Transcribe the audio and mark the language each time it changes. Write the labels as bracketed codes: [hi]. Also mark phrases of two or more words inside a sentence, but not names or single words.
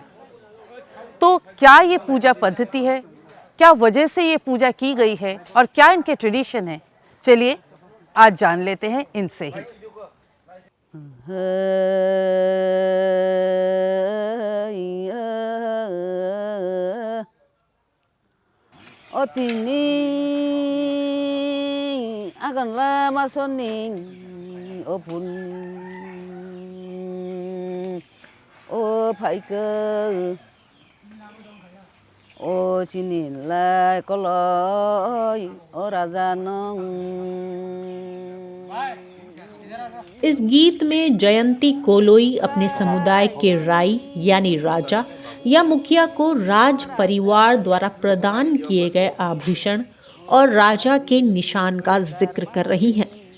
[hi] तो क्या ये पूजा पद्धति है, क्या वजह से ये पूजा की गई है और क्या इनके ट्रेडिशन है, चलिए आज जान लेते हैं इनसे ही। [ria] akan lama soning opun o phaike o chinin lai koloi o raja nong। [hi] इस गीत में जयंती कोलोई अपने समुदाय के राई यानी राजा या मुखिया को राज परिवार द्वारा प्रदान किए गए आभूषण और राजा के निशान का जिक्र कर रही हैं।